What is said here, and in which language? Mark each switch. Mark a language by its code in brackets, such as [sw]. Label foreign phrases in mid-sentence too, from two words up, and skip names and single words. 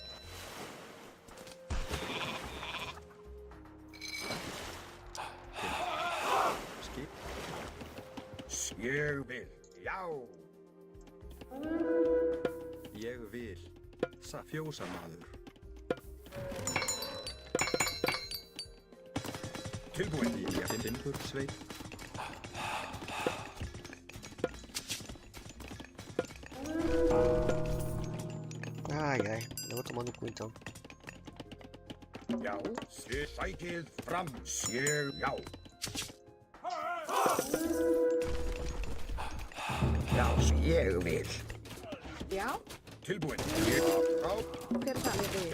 [is] Skip, Ég vil. Já. ég vil. Satt. Fjósamaður, Tilbúin. timbursveit. Ai, ai. [pt] Eu vou tomar no cu então. [is] Já. Sækið fram. Ég. Já. Já. Ég vil. Já. Tilbúin. Ég. Frá. Hver er það? Ég vil.